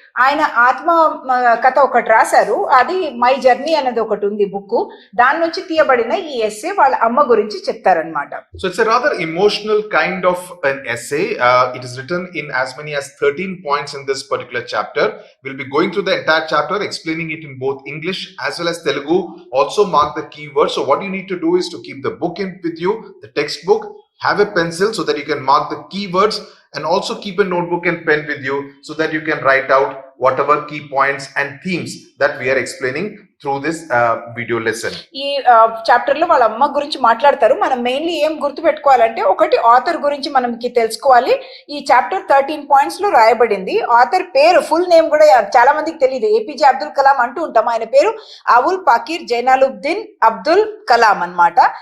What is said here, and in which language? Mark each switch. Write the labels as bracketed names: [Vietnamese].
[Telugu] ఆయన ఆత్మ కథ ఒకటి రాశారు, అది మై జర్నీ అనేది ఒకటి ఉంది బుక్, దాని నుంచి తీయబడిన ఈ ఎస్సే వాళ్ళ అమ్మ గురించి చెప్తారనమాట. [English] So it's a rather emotional kind of an essay. It is written in as many as 13 points in this particular chapter. We'll be going through the entire chapter, explaining it in both English as well as Telugu. Also mark the keywords. So what you need to do is to keep the book in with you, the textbook, have a pencil so that you can mark the keywords, and also keep a notebook and pen with you so that you can write out whatever key points and themes that we are explaining through this video lesson. [Telugu] ఈ chapter లో వాళ్ళ అమ్మ గురించి మాట్లాడతారు. మనం mainly ఏం గుర్తు పెట్టుకోవాలంటే, ఒకటి ఆథర్ గురించి మనకి తెలుసుకోవాలి. ఈ చాప్టర్ 13 పాయింట్స్ లో రాయబడింది. ఆథర్ పేరు ఫుల్ నేమ్ కూడా చాలా మందికి తెలియదు. ఏపీజే అబ్దుల్ కలాం అంటూ ఉంటాం, ఆయన పేరు అవుల్ పాకీర్ జైనాలుబ్దీన్ అబ్దుల్ కలాం అన్నమాట.